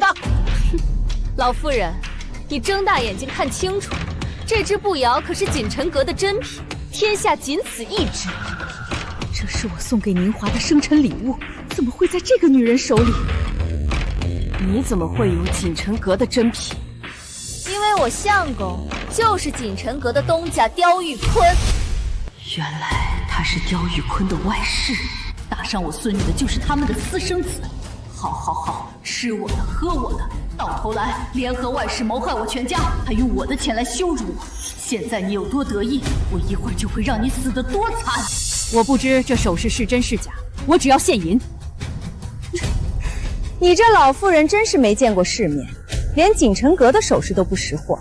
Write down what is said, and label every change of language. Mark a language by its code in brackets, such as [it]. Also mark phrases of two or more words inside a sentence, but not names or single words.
[zh] 老夫人，你睜大眼睛看清楚，這隻步搖可是錦城閣的珍品，天下僅此一隻。這是我送給寧華的生辰禮物，怎麼會在這個女人手裡？你怎麼會有錦城閣的珍品？因為我相公就是錦城閣的東家刁玉坤。原來他是刁玉坤的外室，打傷我孫女的就是他們的私生子。好好好，吃我的喝我的，到頭來聯合外室謀害我全家，還用我的錢來羞辱我。現在你有多得意，我一會兒就會讓你死得多慘。我不知這首飾是真是假，我只要現銀。你這老婦人真是沒見過世面，連錦城閣的首飾都不識貨。